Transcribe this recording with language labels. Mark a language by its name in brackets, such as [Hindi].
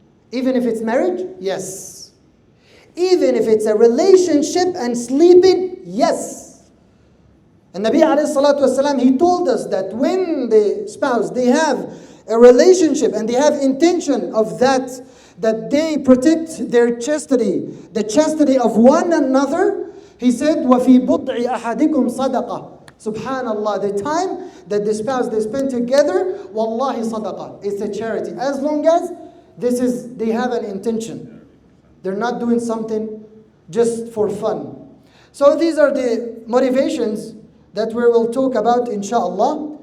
[English] Even if it's marriage, yes. Even if it's a relationship and sleeping, yes. And Nabi alayhi salatu wasalam, he told us that when the spouse, they have a relationship and they have intention of that they protect their chastity, the chastity of one another. He said, [Arabic] وَفِي بُضْعِ أَحَدِكُمْ صَدَقَةً. [English] Subhanallah, the time that the spouse they spend together, wallahi sadaqah, it's a charity. As long as they have an intention. They're not doing something just for fun. So these are the motivations that we will talk about, inshallah.